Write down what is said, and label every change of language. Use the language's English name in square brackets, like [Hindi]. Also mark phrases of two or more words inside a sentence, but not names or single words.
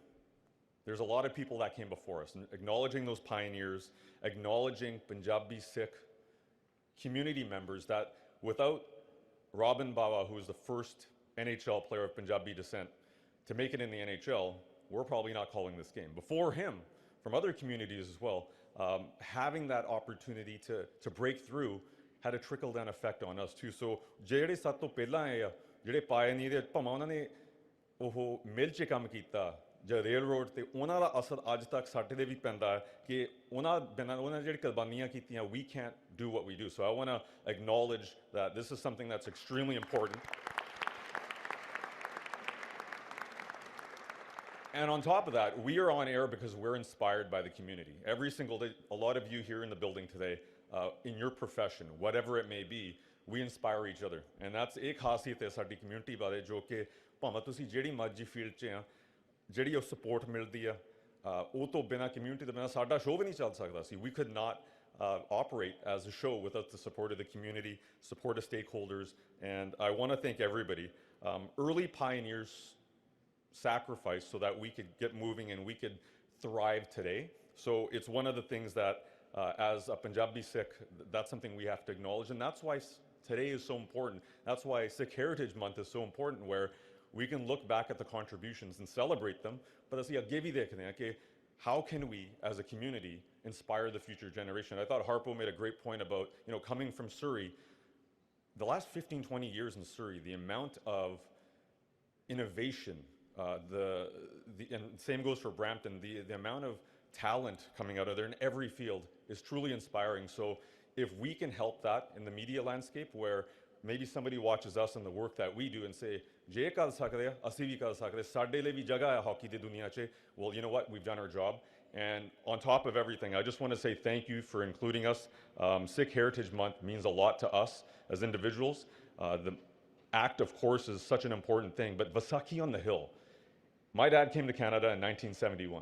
[English] There's a lot of people that came before us, and acknowledging those pioneers, acknowledging Punjabi Sikh community members that without Robin Bawa, who was the first NHL player of Punjabi descent to make it in the NHL, we're probably not calling this game. Before him, from other communities as well, having that opportunity to break through had a trickle-down effect on us too. [Punjabi] So ਜਿਹੜੇ ਸਭ ਤੋਂ ਪਹਿਲਾਂ ਆਏ ਆ, ਜਿਹੜੇ ਪਾਇਨੀਅਰ ਭਾਵੇਂ ਉਹਨਾਂ ਨੇ ਉਹ ਮਿਲ 'ਚ ਕੰਮ ਕੀਤਾ ਜਾਂ ਰੇਲ ਰੋਡ ਤੇ ਉਹਨਾਂ ਦਾ ਅਸਰ ਅੱਜ ਤੱਕ ਸਾਡੇ ਦੇ ਵੀ ਪੈਂਦਾ ਹੈ ਕਿ ਉਹਨਾਂ ਜਿਹੜੀ ਕੁਰਬਾਨੀਆਂ ਕੀਤੀਆਂ, [English] we can't do what we do. So I want to acknowledge that this is something that's extremely important. And on top of that, we are on air because we're inspired by the community. Every single day, a lot of you here in the building today, in your profession, whatever it may be, we inspire each other. And that's [Punjabi] ਇੱਕ ਖਾਸੀਅਤ ਹੈ ਸਾਡੀ community ਬਾਰੇ ਜੋ ਕਿ ਭਾਵੇਂ ਤੁਸੀਂ ਜਿਹੜੀ ਮਰਜ਼ੀ ਫੀਲਡ 'ਚ ਆ, ਜਿਹੜੀ ਉਹ support ਮਿਲਦੀ ਆ, ਉਹ ਤੋਂ ਬਿਨਾਂ community ਤੋਂ ਬਿਨਾਂ ਸਾਡਾ show ਵੀ ਨਹੀਂ ਚੱਲ ਸਕਦਾ ਸੀ. [English] We could not operate as a show without the support of the community, support of stakeholders, and I want to thank everybody. Early pioneers sacrificed so that we could get moving and we could thrive today. So it's one of the things that as a Punjabi Sikh, that's something we have to acknowledge, and that's why today is so important. That's why Sikh Heritage Month is so important, where we can look back at the contributions and celebrate them, but [Punjabi] ਅਸੀਂ ਅੱਗੇ ਵੀ ਦੇਖਦੇ ਹਾਂ ਕਿ [English] how can we as a community inspire the future generation. I thought Harpo made a great point about, coming from Surrey. The last 15, 20 years in Surrey, the amount of innovation, and same goes for Brampton, the amount of talent coming out of there in every field is truly inspiring. So if we can help that in the media landscape, where maybe somebody watches us and the work that we do and say, [Punjabi] ਜੇ ਕਰ ਸਕਦੇ ਆ, ਅਸੀਂ ਵੀ ਕਰ ਸਕਦੇ, ਸਾਡੇ ਲਈ ਵੀ ਜਗ੍ਹਾ ਹੈ hockey ਦੀ ਦੁਨੀਆ 'ਚ, [English] well, you know what, we've done our job. And on top of everything, I just want to say thank you for including us. Sikh Heritage Month means a lot to us as individuals. The act, of course, is such an important thing, but Vaisakhi on the Hill. My dad came to Canada in 1971.